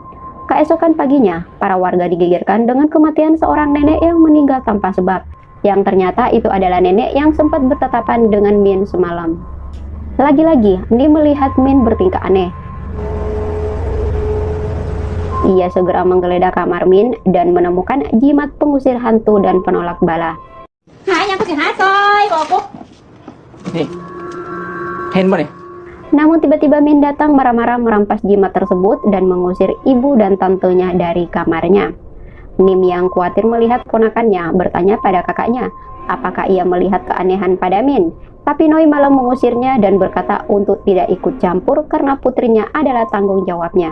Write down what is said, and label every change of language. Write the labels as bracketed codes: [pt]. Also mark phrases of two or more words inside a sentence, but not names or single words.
[id] Keesokan paginya, para warga digegerkan dengan kematian seorang nenek yang meninggal tanpa sebab, yang ternyata itu adalah nenek yang sempat bertatapan dengan Min semalam. Lagi-lagi, Nim melihat Min bertingkah aneh. Ia segera menggeledah kamar Min dan menemukan jimat pengusir hantu dan penolak bala. [th] หายังก็สิหาซอยบอกกู นี่เห็นป่ะนี่ [id] Namun tiba-tiba Min datang marah-marah merampas jimat tersebut dan mengusir ibu dan tantenya dari kamarnya. Nim yang khawatir melihat ponakannya bertanya pada kakaknya, apakah ia melihat keanehan pada Min? Tapi Noi malah mengusirnya dan berkata untuk tidak ikut campur karena putrinya adalah tanggung jawabnya.